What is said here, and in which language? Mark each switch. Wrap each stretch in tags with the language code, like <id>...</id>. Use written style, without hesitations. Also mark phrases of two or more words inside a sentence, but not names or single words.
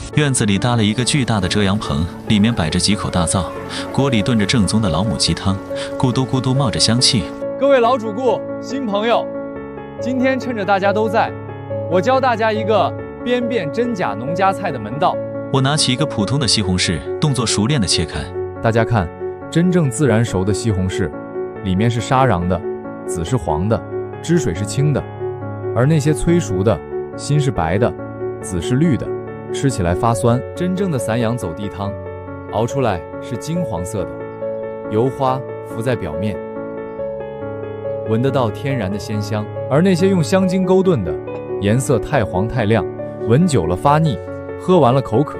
<zh>院子裡搭了一個巨大的遮陽棚，裡面擺着幾口大灶，鍋裡燉着正宗的老母雞湯，咕嘟咕嘟冒着香氣。各位老主顧、新朋友，今天趁着大家都在，我教大家一個辨別真假農家菜的門道。我拿起一個普通的西紅柿，動作熟練地切開。大家看，真正自然熟的西紅柿，裡面是沙瓤的，籽是黃的，汁水是清的；而那些催熟的，心是白的，籽是綠的，吃起來發酸。真正的散養走地湯，熬出來是金黃色的，油花浮在表面，聞得到天然的鮮香；而那些用香精勾燉的，顏色太黃太亮，聞久了發膩，喝完了口渴。</zh>